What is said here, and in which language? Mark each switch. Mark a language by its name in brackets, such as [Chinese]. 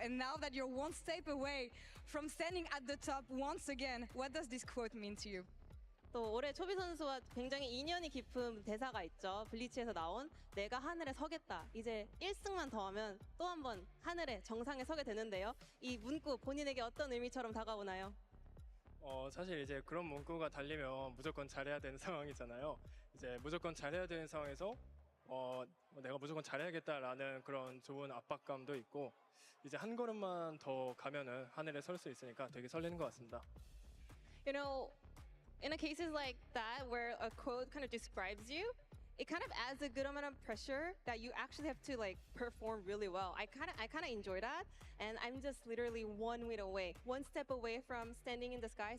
[English] And now that you're one step away from standing at the top once again, what does this quote mean to you? [Korean] 또 올해 초비 선수와 굉장히 인연이 깊은 대사가 있죠. 블리츠에서 나온 내가 하늘에 서겠다. 이제 1승만 더하면 또 한 번 하늘에 정상에 서게 되는데요. 이 문구 본인에게 어떤 의미처럼 다가오나요? 사실 이제 그런 문구가 달리면 무조건 잘해야 되는 상황이잖아요. 이제 무조건 잘해야 되는 상황에서 내가 무조건 잘해야겠다라는 그런 좋은 압박감도 있고 이제 한 걸음만 더 가면은 하늘에 설 수 있으니까 되게 설레는 것 같습니다. [English] You know, in a cases like that where a quote kind of describes you, it kind of adds a good amount of pressure that you actually have to like perform really well. I kind of enjoy that, and I'm just literally 1 meter away, one step away from standing in the sky.